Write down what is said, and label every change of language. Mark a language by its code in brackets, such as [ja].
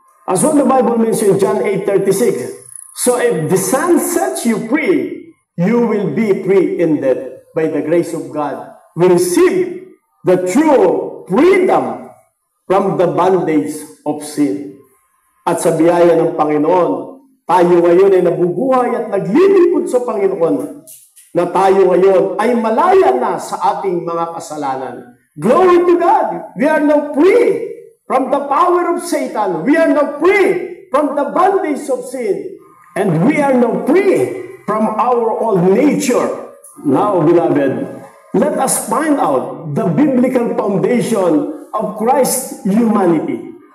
[en] As what the Bible mentions in John 8:36. So if the Son sets you free, you will be free indeed. By the grace of God, we receive the true freedom from the bondage of sin. [tl] At sa biyaya ng Panginoon, tayo ngayon ay nabubuhay at naglilingkod sa Panginoon, na tayo ngayon ay malaya na sa ating mga kasalanan. [en] Glory to God! We are now free from the power of Satan. We are now free from the bondage of sin. And we are now free from our old nature. Now, beloved, let us find out the biblical foundation of Christ's humanity.